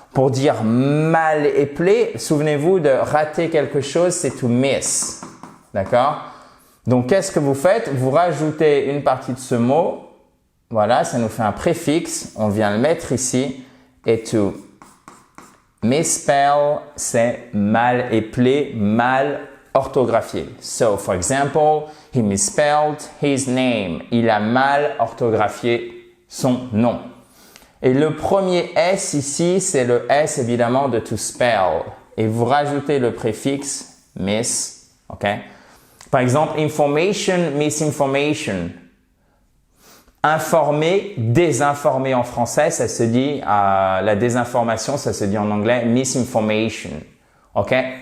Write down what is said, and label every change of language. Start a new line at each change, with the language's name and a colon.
French: Pour dire mal épeler, souvenez-vous de rater quelque chose, c'est
English: to miss.
French: D'accord? Donc, qu'est-ce que vous faites? Vous rajoutez une partie de ce mot. Voilà, ça nous fait un préfixe. On vient le mettre ici. Et to misspell, c'est mal épeler, mal orthographié.
English: So, for example, he misspelled his name.
French: Il a mal orthographié son nom. Et le premier S ici, c'est le S évidemment de
English: to spell.
French: Et vous rajoutez le préfixe miss. OK? Par exemple, information, misinformation. Informer, désinformer en français, ça se dit, la désinformation, ça se dit en anglais misinformation. OK?